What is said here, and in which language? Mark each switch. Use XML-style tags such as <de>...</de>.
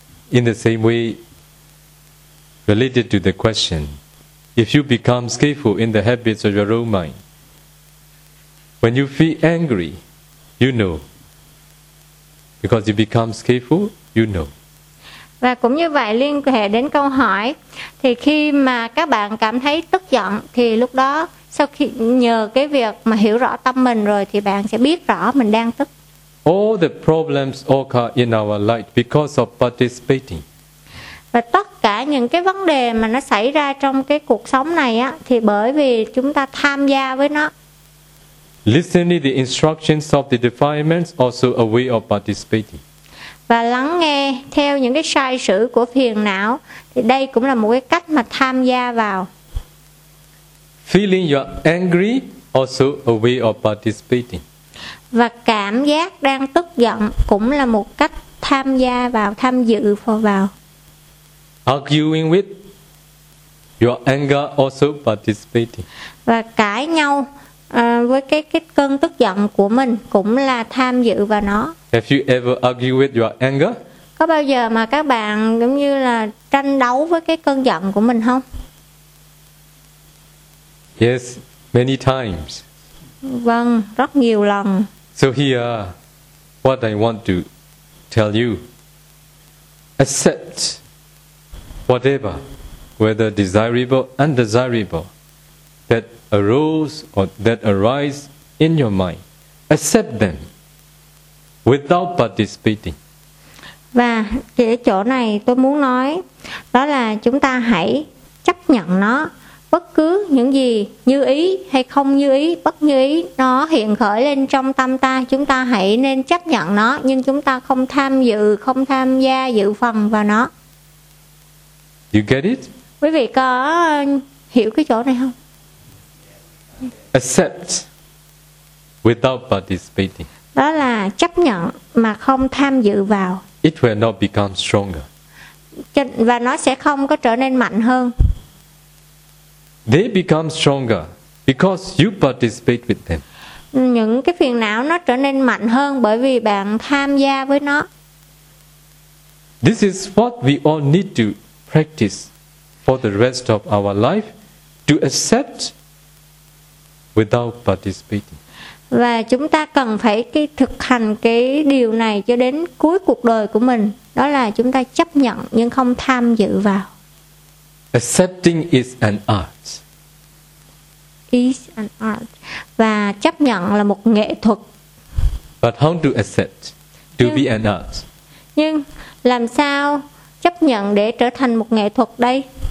<en>In the same way, related to the question, if you become skillful in the habits of your own mind, when you feel angry, you know. Because you become skillful, you know.</en> <vi>Và cũng như vậy, liên hệ đến câu hỏi, thì khi mà các bạn cảm thấy tức giận, thì lúc đó, sau khi nhờ cái việc mà hiểu rõ tâm mình rồi, thì bạn sẽ biết rõ mình đang tức.</vi> <en>All the problems occur in our life because of participating.</en> <vi>Và tất cả những cái vấn đề mà nó xảy ra trong cái cuộc sống này á, thì bởi vì chúng ta tham gia với nó.</vi> <en>Listening the instructions of the defilements also a way of participating.</en> <vi>Và lắng nghe theo những cái sai sử của phiền não thì đây cũng là một cái cách mà tham gia vào.</vi> <en>Feeling your angry also a way of participating.</en> <vi>Và cảm giác đang tức giận cũng là một cách tham gia vào, tham dự vào.</vi> <en>Arguing with your anger also participating.</en> <vi>Và cãi nhau với cái cơn tức giận của mình cũng là tham dự vào nó.</vi> <en>Have you ever argued with your anger?</en> <vi>Có bao giờ mà các bạn giống như là tranh đấu với cái cơn giận của mình không?</vi> <en>Yes, many times.</en> <vi>Vâng, rất nhiều lần.</vi> <en>So here, what I want to tell you, accept whatever, whether desirable, undesirable, that arose or that arise in your mind. Accept them without participating.</en> <vi>Và cái chỗ này tôi muốn nói đó là chúng ta hãy chấp nhận nó, bất cứ những gì như ý hay không như ý, bất như ý nó hiện khởi lên trong tâm ta, chúng ta hãy nên chấp nhận nó, nhưng chúng ta không tham dự, không tham gia dự phần vào nó.</vi> <en>You get it?</en> <vi>Quý vị có hiểu cái chỗ này không?</vi> <en>Accept without participating.</en> <vi>Đó là chấp nhận mà không tham dự vào.</vi> <en>It will not become stronger.</en> <vi>Và nó sẽ không có trở nên mạnh hơn.</vi> <en>They become stronger because you participate with them.</en> <vi>Những cái phiền não nó trở nên mạnh hơn bởi vì bạn tham gia với nó.</vi> <en>This is what we all need to practice for the rest of our life, to accept without participating.</en> <vi>Và chúng ta cần phải cái thực hành cái điều này cho đến cuối cuộc đời của mình, đó là chúng ta chấp nhận nhưng không tham dự vào.</vi> <en>Accepting is an art. Is an art.</en> <vi>Và chấp nhận là một nghệ thuật.</vi> <en>But how to accept to be an art?</en> <vi>Nhưng làm sao chấp nhận để trở thành một nghệ thuật đây?</vi>